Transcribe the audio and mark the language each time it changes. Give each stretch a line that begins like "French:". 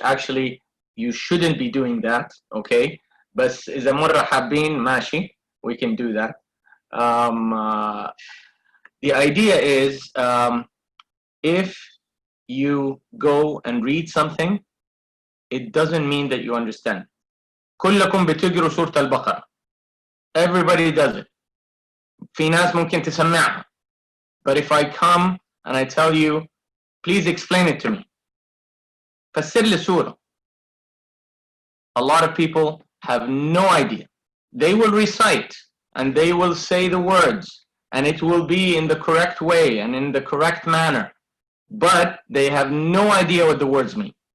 English: Actually, you shouldn't be doing that, okay?
Arabic: بس إذا مرة حابين ماشي,
English: we can do that. The idea is, if you go and read something, it doesn't mean that you understand.
Arabic: كلكم بتقروا سورة البقرة.
English: Everybody does it.
Arabic: في ناس ممكن تسمعها.
English: But if I come and I tell you, please explain it to me.
Arabic: فسر لي سورة.
English: A lot of people have no idea. They will recite and they will say the words, and it will be in the correct way and in the correct manner, but they have no idea what the words mean.